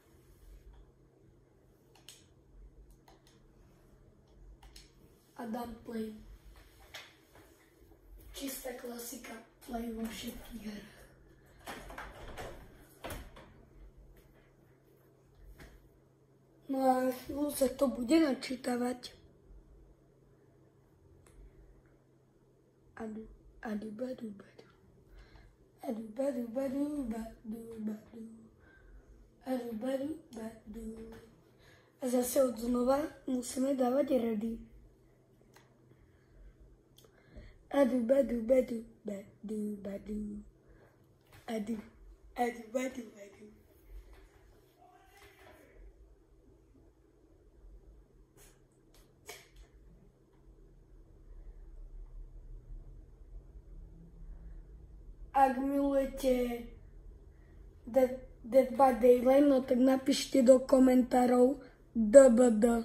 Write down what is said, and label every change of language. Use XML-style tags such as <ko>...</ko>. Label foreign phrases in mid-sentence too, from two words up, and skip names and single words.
<sk>A dám play. Čistá klasika, play vo všetkých hrách. No a chvíľu sa to bude načítavať. Adu, adu, badu, badu. Adu, badu, badu, badu, badu. Adu, badu, badu. A zase od znova musíme dávať ready. Adu, badu, badu, badu, badu. Adu, adu, badu, badu. Ak milujete Dead by Daylight, no tak napíšte do komentárov DBD.</sk>